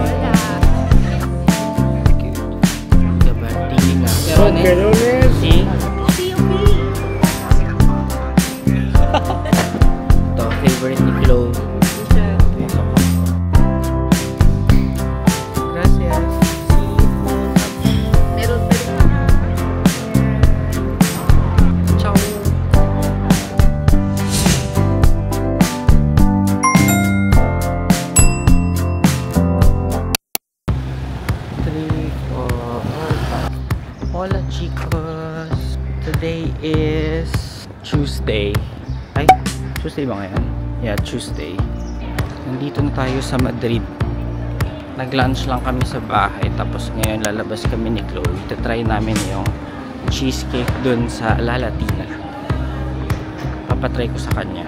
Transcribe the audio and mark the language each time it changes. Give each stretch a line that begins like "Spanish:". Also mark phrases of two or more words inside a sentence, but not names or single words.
Spanish: Sí.
Filipino: Ito, favorite ni Flo.
Spanish: Gracias.
Filipino: Meron pa rin.
Spanish: Ciao. Hola chicos!
English: Today is Tuesday.
Filipino: Ay, Tuesday ba ngayon? Yeah, Tuesday. Nandito na tayo sa Madrid. Nag-lunch lang kami sa bahay. Tapos ngayon lalabas kami ni Chloe. Itatry namin yung cheesecake dun sa La Latina. Papatry ko sa kanya.